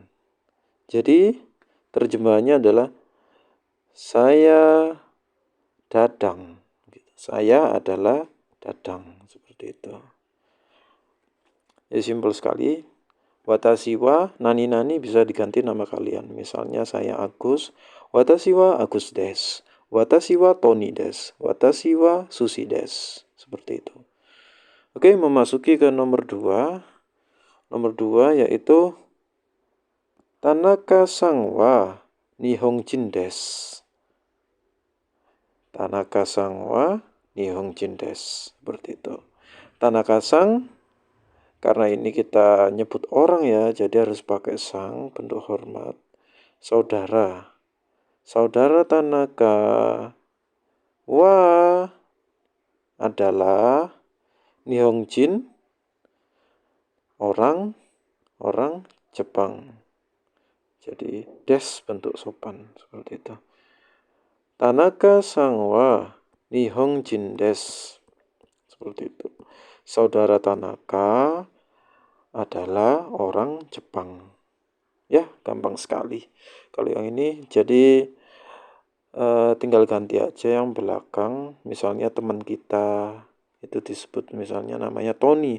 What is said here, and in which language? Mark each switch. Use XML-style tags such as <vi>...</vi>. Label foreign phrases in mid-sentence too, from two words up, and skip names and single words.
<id>Jadi terjemahannya adalah saya dadang. Saya adalah dadang, seperti itu. Ya simpel sekali.</id> <ja>私は何</ja> <id>bisa diganti nama kalian. Misalnya saya Agus,</id> <ja>私はアグスです. 私はトニーです. 私はスシです.</ja> <id>Seperti itu. Oke, memasuki ke nomor 2. Nomor 2 yaitu</id> <ja>田中さんは日本人です. 田中さんは日本人です.</ja> <id>Seperti itu. Tanaka-san, karena ini kita nyebut orang ya, jadi harus pakai sang, bentuk hormat. Saudara. Saudara Tanaka wa adalah Nihonjin, orang Jepang. Jadi des bentuk sopan, seperti itu.</id> <ja>田中さんは日本人です.</ja> <id>Seperti itu. Saudara Tanaka adalah orang Jepang. Ya, gampang sekali. Kalau yang ini jadi tinggal ganti aja yang belakang. Misalnya teman kita itu disebut misalnya namanya Tony.</id>